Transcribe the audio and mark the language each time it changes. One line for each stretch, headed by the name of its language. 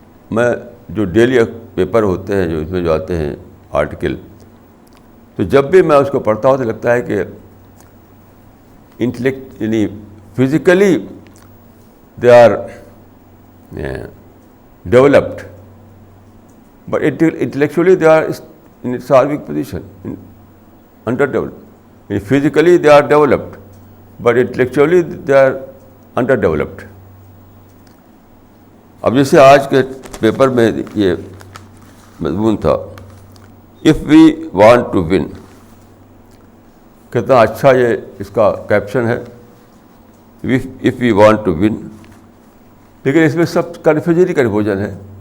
Urdu: میں جو daily paper ہوتے ہیں، جو اس میں جو آتے ہیں آرٹیکل، تو جب بھی میں اس کو پڑھتا ہوں تو لگتا ہے کہ انٹلیکٹ یعنی
English: Physically they are developed but intellectually they are in its salving position, underdeveloped. Physically they are developed, but intellectually they are underdeveloped.
Urdu: اب جیسے آج کے پیپر میں یہ مضمون تھا،
English: if we want to win،
Urdu: کتنا اچھا یہ اس کا کیپشن ہے، if we want to win. لیکن اس میں سب کنفیوژن ہی کنفیوژن ہے.